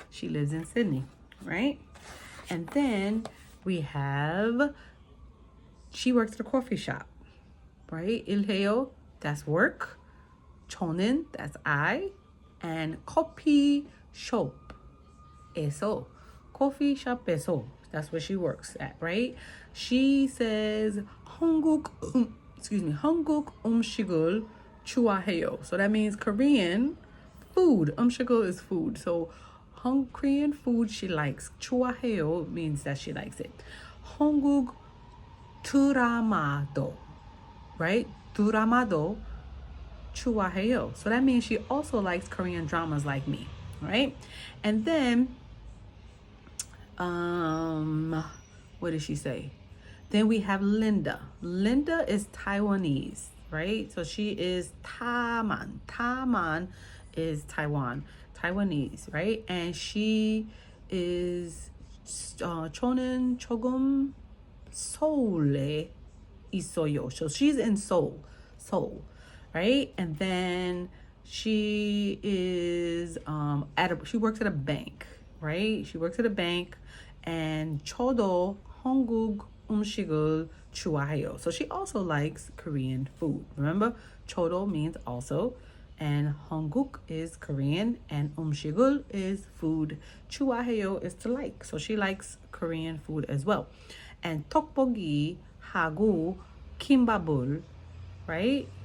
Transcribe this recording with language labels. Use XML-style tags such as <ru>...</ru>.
<en>She lives in Sydney, right? And then we have, she works at a coffee shop, right? 일해요, that's work. 저는, that's I. And coffee shop에서, coffee shop에서, that's where she works at, right? She says</en> <ko>한국 음식을 좋아해요.</ko> <en>So that means Korean food. 음식을 is food. So Korean food she likes. 좋아해요 means that she likes it.</en> <ko>한국 드라마도, right? 드라마도 좋아해요.</ko> <en>So that means she also likes Korean dramas like me, right? And then what did she say? Then we have Linda. Linda is Taiwanese, right? So she is Taman. Taman is Taiwanese, right? And she is</en> <ko>저는 조금 서울에 있어요.</ko> <en>So she's in Seoul, right? And then she is she works at a bank, right? She works at a bank.</en> <ko>And 저도 한국 음식을 좋아해요.</ko> <en>So she also likes Korean food. Remember, 저도 means also, and 한국 is Korean, and 음식을 is food. 좋아해요 is to like. So she likes Korean food as well.</en> <ko>And 떡볶이하고 김밥을, right?</ko>